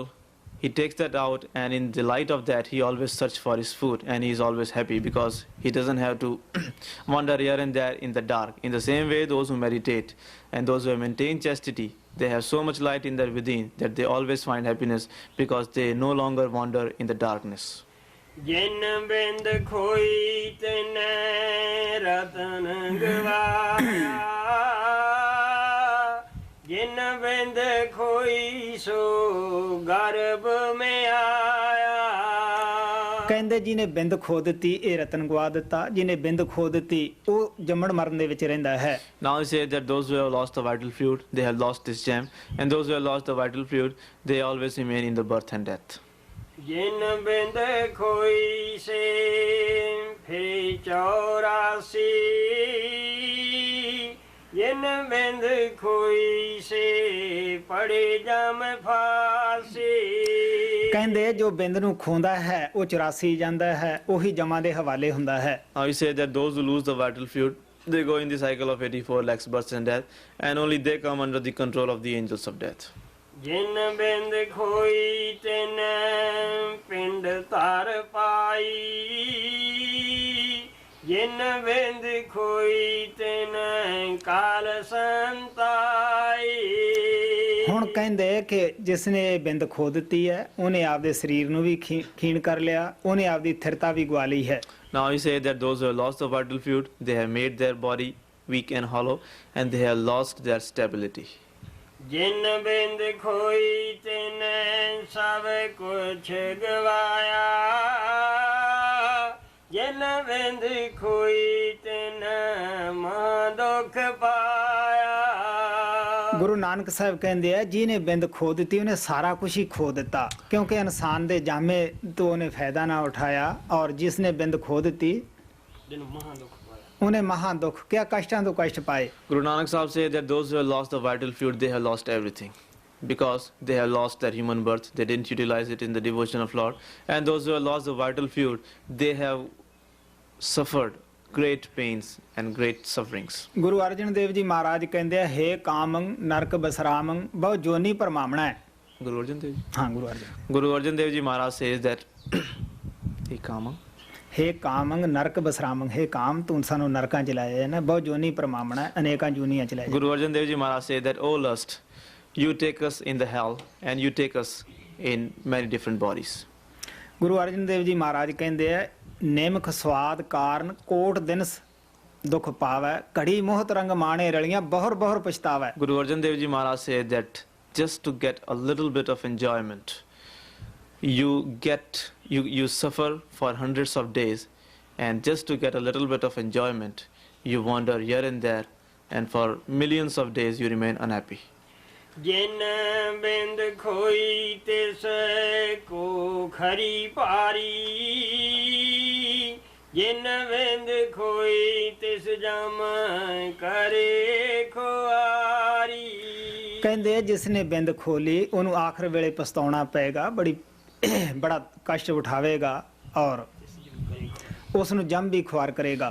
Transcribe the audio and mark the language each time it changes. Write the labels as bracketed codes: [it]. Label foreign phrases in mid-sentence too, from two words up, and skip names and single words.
[en] He takes that out, and in the light of that he always searches for his food, and he is always happy because he doesn't have to wander here and there in the dark. In the same way, those who meditate and those who have maintained chastity, they have so much light in their within that they always find happiness because they no longer wander in the darkness. [pa] ਜਿਨ ਬਿੰਦ ਖੋਈ ਤੈਨੇ ਰਤਨ ਗਵਾਇਆ, ਜਿਨ ਬਿੰਦ ਖੋਈ ਸੋ ਗਰਭ ਮੈਂ ਆਇਆ। ਕਹਿੰਦੇ ਜਿਹਨੇ ਬਿੰਦ ਖੋ ਦਿੱਤੀ ਇਹ ਰਤਨ ਗਵਾ ਦਿੱਤਾ, ਜਿਹਨੇ ਬਿੰਦ ਖੋ ਦਿੱਤੀ ਉਹ ਜੰਮਣ ਮਰਨ ਦੇ ਵਿੱਚ ਰਹਿੰਦਾ ਹੈ। [en] Now he says that those who have lost the vital fluid, they have lost this gem, and those who have lost the vital fluid, they always remain in the birth and death. [pa] ਜਿਨ ਬਿੰਦ ਖੋਈ ਸੇ ਫੇ 84, ਜਿਨ ਬਿੰਦ ਖੋਈ ਸੇ ਪੜੇ ਜਮ ਫਾਸੀ। ਕਹਿੰਦੇ ਜੋ ਬਿੰਦ ਨੂੰ ਖੋਂਦਾ ਹੈ ਉਹ 84 ਜਾਂਦਾ ਹੈ, ਉਹੀ ਜਮਾਂ ਦੇ ਹਵਾਲੇ ਹੁੰਦਾ ਹੈ। [en] Now he says that those who lose the vital fluid, they go in the cycle of 84 lakhs births and death, and only they come under the control of the angels of death. [pa] ਜਿਨ ਬਿੰਦ ਖੋਈ ਤਿਨ ਪਿੰਡ ਧਰ ਪਾਈ, ਜਿਨ ਬਿੰਦ ਖੋਈ ਤਿਨ ਕਾਲ ਸੰਤਾਈ। ਹੁਣ ਕਹਿੰਦੇ ਕਿ ਜਿਸ ਨੇ ਇਹ ਬਿੰਦ ਖੋ ਦਿੱਤੀ ਹੈ ਉਹਨੇ ਆਪਦੇ ਸਰੀਰ ਨੂੰ ਵੀ ਖੀਣ ਕਰ ਲਿਆ, ਉਹਨੇ ਆਪਦੀ ਥਿਰਤਾ ਵੀ ਗਵਾ ਲਈ ਹੈ। [en] Now he says that those who have lost the vital fluid, they have made their body weak and hollow, and they have lost their stability. [pa] ਜਿਨ ਬਿੰਦ ਖੋਈ ਤਿਨ ਸਭ ਕੁਛ ਗਵਾਇਆ, ਜਿਨ ਬਿੰਦ ਖੋਈ ਤਿਨ ਮਹਾ ਦੁਖ ਪਾਇਆ। ਗੁਰੂ ਨਾਨਕ ਸਾਹਿਬ ਕਹਿੰਦੇ ਆ ਜਿਹਨੇ ਬਿੰਦ ਖੋ ਦਿੱਤੀ ਉਹਨੇ ਸਾਰਾ ਕੁਝ ਹੀ ਖੋ ਦਿੱਤਾ, ਕਿਉਂਕਿ ਇਨਸਾਨ ਦੇ ਜਾਮੇ ਤੋਂ ਉਹਨੇ ਫਾਇਦਾ ਨਾ ਉਠਾਇਆ, ਔਰ ਜਿਸ ਨੇ ਬਿੰਦ ਖੋ ਦਿੱਤੀ ਜਿਹਨੂੰ ਮਹਾ ਦੁਖ ਪਾਇਆ, ਉਹਨੇ ਮਹਾ ਦੁੱਖ ਕਿਆ ਕਸ਼ਟਾਂ ਤੋਂ ਕਸ਼ਟ ਪਾਏ। [en] Guru Nanak Sahib said that those who have lost the vital fluid, they have lost everything, because they have lost their human birth, they didn't utilize it in the devotion of Lord, and those who have lost the vital fluid, they have suffered great pains and great sufferings. [pa] ਗੁਰੂ ਅਰਜਨ ਦੇਵ ਜੀ ਮਹਾਰਾਜ ਕਹਿੰਦੇ ਆ ਹੇ ਕਾਮੰ ਨਰਕ ਬਸਰਾਮੰ ਬਹੁ ਜੋਨੀ ਪਰਮਾਵਣਾ ਹੈ। [en] Guru Arjan Dev Ji? [pa] ਹਾਂ ਗੁਰੂ ਅਰਜਨ [en] Dev Ji Maharaj says that he kama, [pa] ਹੇ ਕਾਮੰ ਨਰਕ ਬਸਰਾਮੰ, ਹੇ ਕਾਮ ਤੂੰ ਸਾਨੂੰ ਨਰਕਾਂ ਚ ਲਾਇਆ ਹੈ ਨਾ, ਬਹੁ ਜੋਨੀ ਪਰਮਾਵਣਾ ਹੈ, ਅਨੇਕਾਂ ਜੂਨੀਆਂ ਚ ਲਾਇਆ। [en] Guru Arjan Dev Ji Maharaj says that, oh lust, you take us in the hell and you take us in many different bodies. [pa] ਗੁਰੂ ਅਰਜਨ ਦੇਵ ਜੀ ਮਹਾਰਾਜ ਕਹਿੰਦੇ ਆ ਨਿਮਖ ਸਵਾਦ ਕਾਰਨ ਕੋਟ ਦਿਨ ਦੁੱਖ ਪਾਵੈ, ਘੜੀ ਮੋਹਤ ਰੰਗ ਮਾਣੇ ਰਲੀਆਂ ਬਹੁਰ ਬਹੁਰ ਪਛਤਾਵੈ। [en] Guru Arjan Dev Ji Maharaj said that just to get a little bit of enjoyment, you suffer for hundreds of days, and just to get a little bit of enjoyment, you wander here and there, and for millions of days you remain unhappy. [pa] ਜਿਨ ਬਿੰਦ ਖੋਈ ਤਿਸ ਕੋ ਖਰੀ ਪਾਰੀ, ਜਿਨ ਬਿੰਦ ਖੋਈ ਤਿਸ ਜਮ ਕਰੇ ਖੁਆਰੀ। ਕਹਿੰਦੇ ਜਿਸ ਨੇ ਬਿੰਦ ਖੋਲੀ ਉਹਨੂੰ ਆਖਰ ਵੇਲੇ ਪਛਤਾਉਣਾ ਪਏਗਾ, ਬੜਾ ਕਸ਼ਟ ਉਠਾਵੇਗਾ ਔਰ ਉਸ ਨੂੰ ਜਮ ਵੀ ਖੁਆਰ ਕਰੇਗਾ।